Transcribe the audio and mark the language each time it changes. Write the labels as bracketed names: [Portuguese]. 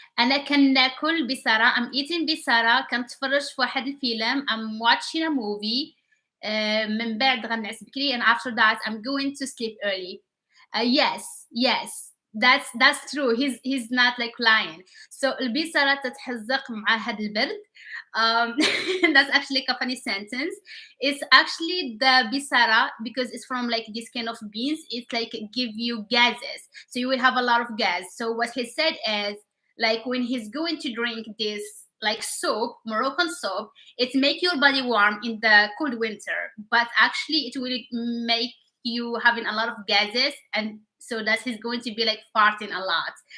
[Arabic] أنا كناكل بسارة [English] I'm eating بسارة [Arabic] كنتفرج في واحد الفيلم [English] I'm watching a movie [Arabic] من بعد غنعس بكري [English] and after that I'm going to sleep early. Yes, that's true. He's not like lying. [Arabic] So البصرة تتحزق مع هذا البرد. [English] Um, that's actually a funny sentence. It's actually the bisara because it's from like this kind of beans. It's like give you gases, so you will have a lot of gas. So what he said is like when he's going to drink this like soap, Moroccan soap, it make your body warm in the cold winter, but actually it will make you having a lot of gases, and so that he's going to be like farting a lot.